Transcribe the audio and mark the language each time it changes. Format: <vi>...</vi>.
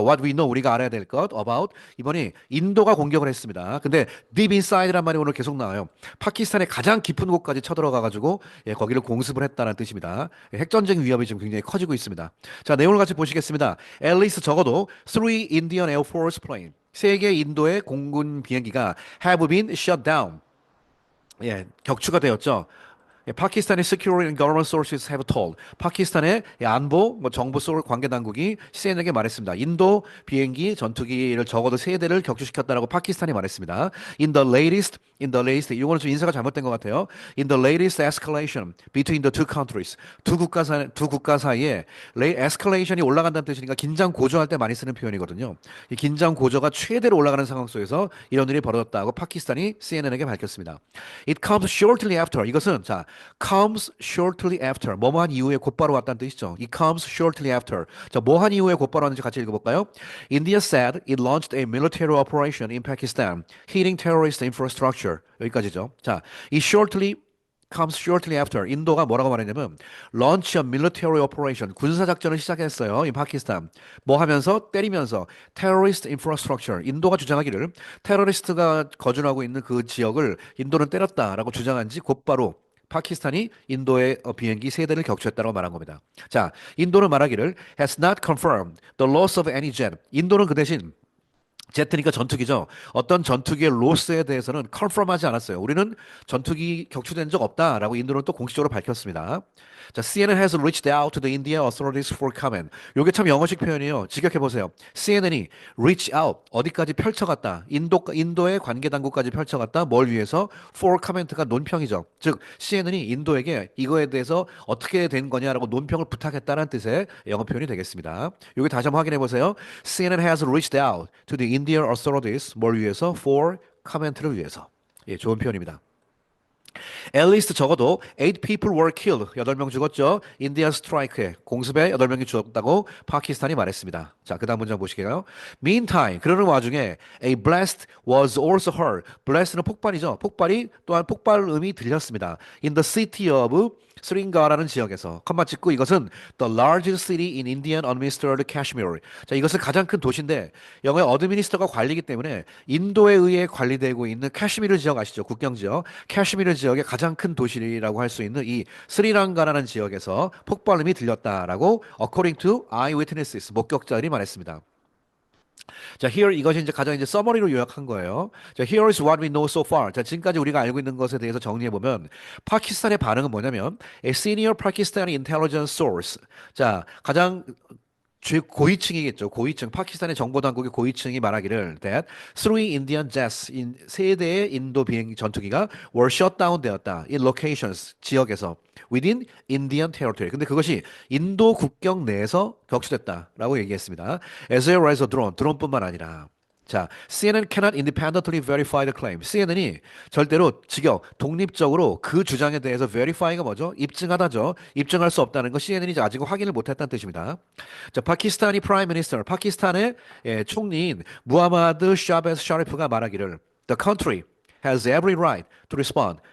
<en>What we know</en> <ko>우리가 알아야 될 것 about 이번이 인도가 공격을 했습니다. 근데</ko> <en>deep inside</en> <ko>란 말이 오늘 계속 나와요. 파키스탄의 가장 깊은 곳까지 쳐들어가 가지고 예, 거기를 공습을 했다는 뜻입니다. 예, 핵전쟁 위협이 지금 굉장히 커지고 있습니다. 자, 내용을 같이 보시겠습니다.</ko> <en>At least</en> <ko>적어도</ko> <en>three Indian Air Force plane</en> <ko>세 개 인도의 공군 비행기가</ko> <en>have been shut down.</en> <ko>예, 격추가 되었죠. 예, 파키스탄의</ko> <en>security and government sources have told.</en> <ko>파키스탄의 안보, 뭐 정부 속 관계 당국이 CNN에게 말했습니다. 인도 비행기 전투기를 적어도 3대를 격추시켰다라고 파키스탄이 말했습니다.</ko> <en>In the latest,</en> <ko>이거는 좀 인사가 잘못된 것 같아요.</ko> <en>In the latest escalation between the two countries.</en> <ko>두 국가 사이에 escalation이 올라간다는 뜻이니까 긴장 고조할 때 많이 쓰는 표현이거든요. 이 긴장 고조가 최대로 올라가는 상황 속에서 이런 일이 벌어졌다고 파키스탄이 CNN에게 밝혔습니다.</ko> <en>It comes shortly after.</en> <ko>이것은 자</ko> <en>comes shortly after</en> <ko>뭐뭐한 이후에 곧바로 왔다는 뜻이죠.</ko> <en>It comes shortly after.</en> <ko>자, 뭐한 이후에 곧바로 왔는지 같이 읽어볼까요?</ko> <en>India said it launched a military operation in Pakistan, hitting terrorist infrastructure.</en> <ko>여기까지죠. 자, 이</ko> <en>shortly comes shortly after.</en> <ko>인도가 뭐라고 말했냐면</ko> <en>launch a military operation.</en> <ko>군사 작전을 시작했어요. 이 파키스탄. 뭐 하면서 때리면서</ko> <en>terrorist infrastructure.</en> <ko>인도가 주장하기를 테러리스트가 거주하고 있는 그 지역을 인도는 때렸다라고 주장한 지 곧바로 파키스탄이 인도의 비행기 3대를 격추했다고 말한 겁니다. 자, 인도는 말하기를</ko> <en>has not confirmed the loss of any jet.</en> <ko>인도는 그 대신 제트니까 전투기죠. 어떤 전투기의 로스에 대해서는 컨펌하지 않았어요. 우리는 전투기 격추된 적 없다라고 인도는 또 공식적으로 밝혔습니다.</ko> <en>자, CNN has reached out to the India authorities for comment.</en> <ko>요게 참 영어식 표현이에요. 직역해 보세요. CNN이</ko> <en>reach out</en> <ko>어디까지 펼쳐갔다. 인도의 관계 당국까지 펼쳐갔다. 뭘 위해서?</ko> <en>for comment</en> <ko>가 논평이죠. 즉 CNN이 인도에게 이거에 대해서 어떻게 된 거냐라고 논평을 부탁했다는 뜻의 영어 표현이 되겠습니다. 요게 다시 한번 확인해 보세요.</ko> <en>CNN has reached out to the Indian authorities</en> <ko>뭘 위해서?</ko> <en>for comment</en> <ko>를 위해서. 예, 좋은 표현입니다.</ko> <en>At least</en> <ko>적어도</ko> <en>8 people were killed.</en> <ko>8명 죽었죠. 인디안 스트라이크에 공습에 8명이 죽었다고 파키스탄이 말했습니다. 자, 그다음 문장 보시게요.</ko> <en>Meantime,</en> <ko>그러는 와중에</ko> <en>a blast was also heard.</en> <ko>blast는 폭발이죠. 폭발이 또한 폭발음이 들렸습니다.</ko> <en>In the city of</en> <ko>스링가라는 지역에서 컴마 찍고 이것은</ko> <en>the largest city in Indian administered Kashmir.</en> <ko>자, 이것은 가장 큰 도시인데 영어의 어드미니스터가 관리이기 때문에 인도에 의해 관리되고 있는 카슈미르 지역 아시죠? 국경 지역. 카슈미르 지역의 가장 큰 도시라고 할 수 있는 이 스리랑가라는 지역에서 폭발음이 들렸다라고</ko> <en>according to eyewitnesses</en> <ko>목격자들이 말했습니다. 자, here 이것이 이제 가장 이제 서머리로 요약한 거예요.</ko> <en>자, here is what we know so far.</en> <ko>자, 지금까지 우리가 알고 있는 것에 대해서 정리해 보면 파키스탄의 반응은 뭐냐면</ko> <en>a senior Pakistani intelligence source.</en> <ko>자, 가장 최고위층이겠죠. 고위층. 파키스탄의 정보당국의 고위층이 말하기를</ko> <en>that three Indian jets</en> <ko>세 대의 인도 비행 전투기가</ko> <en>were shot down</en> <ko>되었다.</ko> <en>in locations</en> <ko>지역에서</ko> <en>within Indian territory.</en> <ko>근데 그것이 인도 국경 내에서 격추됐다라고 얘기했습니다.</ko> <en>as well as a drone.</en> <ko>드론뿐만 아니라 자,</ko> <en>CNN cannot independently verify the claim.</en> <ko>CNN이 절대로 독립적으로 그 주장에 대해서 verify가 뭐죠? 입증하다죠. 입증할 수 없다는 거 CNN이 아직 확인을 못했다는 뜻입니다. 자, 파키스탄이 프라임 미니스터, 파키스탄의 총리인 무하마드 샤베스 샤리프가 말하기를</ko> <en>The country has every right to respond.</en>